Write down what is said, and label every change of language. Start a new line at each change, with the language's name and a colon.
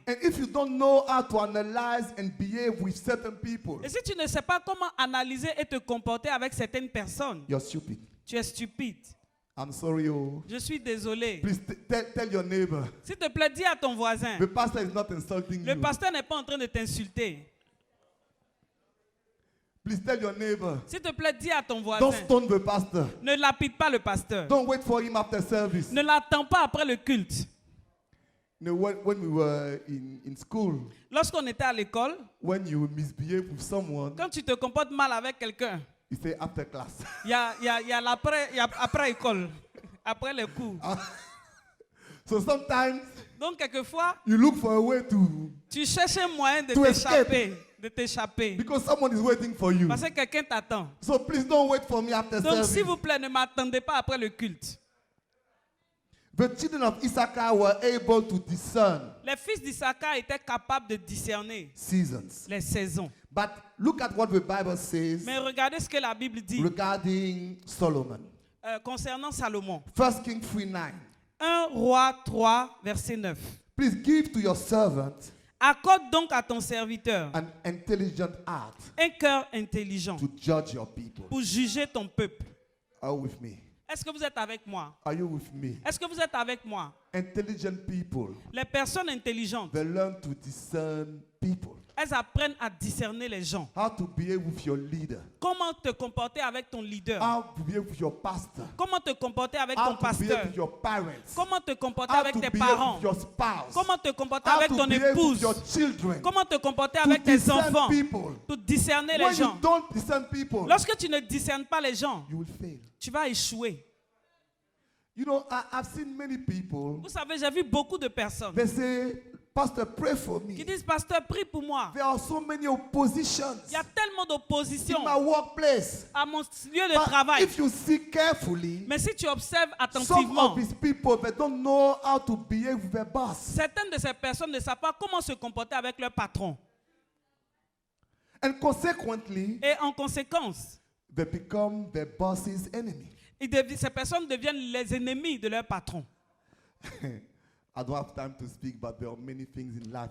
English: And if you don't know how to analyze and behave with certain people,
French: Et si tu ne sais pas comment analyser et te comporter avec certaines personnes,
English: you're stupid.
French: tu es stupide.
English: I'm sorry, oh.
French: Je suis désolé.
English: Please tell your neighbor.
French: S'il te plaît, dis à ton voisin.
English: The pastor is not insulting
French: Le
English: you.
French: pasteur n'est pas en train de t'insulter.
English: Please tell your neighbor.
French: S'il te plaît, dis à ton
English: Don't
French: voisin.
English: stone the pastor.
French: Ne lapide pas le pasteur.
English: Don't wait for him after service.
French: Ne l'attends pas après le culte.
English: You know, when we were in school,
French: Lorsqu'on était à l'école,
English: when you misbehave with someone,
French: quand tu te comportes mal avec quelqu'un,
English: you say after class.
French: il y a après école, après les cours.
English: So sometimes
French: Donc, quelquefois,
English: You look for a way to,
French: tu cherches un moyen de
English: To escape.
French: t'échapper.
English: because someone is waiting for you.
French: Parce que quelqu'un t'attend.
English: So please don't wait for me after
French: Donc,
English: service.
French: s'il vous plaît, ne m'attendez pas après le culte.
English: The children of Issachar were able to discern
French: Les fils d'Issachar étaient capables de discerner
English: seasons.
French: les saisons.
English: But look at what the Bible says
French: Mais regardez ce que la Bible dit
English: regarding Solomon.
French: concernant Salomon.
English: 1 Kings 3:9.
French: 1 Roi 3, verset 9.
English: Please give to your servant
French: Accorde donc à ton serviteur
English: an intelligent heart
French: un cœur intelligent
English: to judge your people.
French: pour juger ton peuple.
English: Are you with me?
French: Est-ce que vous êtes avec moi?
English: Are you with me?
French: Est-ce que vous êtes avec moi?
English: Intelligent people,
French: Les personnes intelligentes,
English: they learn to discern people.
French: elles apprennent à discerner les gens.
English: How to behave with your leader.
French: Comment te comporter avec ton leader?
English: How to behave with your pastor.
French: Comment te comporter avec
English: How
French: ton
English: to behave
French: pasteur?
English: with your parents.
French: Comment te comporter
English: How
French: avec
English: to
French: tes
English: behave
French: parents?
English: with your spouse.
French: Comment te comporter
English: How
French: avec
English: to
French: ton
English: behave with
French: épouse?
English: your children.
French: Comment te comporter
English: To
French: avec tes
English: discern
French: enfants?
English: people.
French: Pour discerner les
English: When you
French: gens.
English: don't discern people,
French: Lorsque tu ne discernes pas les gens,
English: you will fail.
French: tu vas échouer.
English: You know, I've seen many people,
French: Vous savez, j'ai vu beaucoup de personnes
English: they say, Pastor, pray for
French: qui
English: me.
French: disent, pasteur, prie pour moi.
English: There are so many oppositions
French: Il y a tellement
English: in
French: d'opposition
English: my workplace.
French: à mon lieu de
English: But
French: travail.
English: if you see carefully,
French: Mais si tu observes
English: some
French: attentivement,
English: of these people, they don't know how to behave with their boss.
French: certaines de ces personnes ne savent pas comment se comporter avec leur patron.
English: And consequently,
French: Et en conséquence,
English: they become their boss's enemy.
French: ces personnes deviennent les ennemis de leur patron.
English: I don't have time to speak, but there are many things in life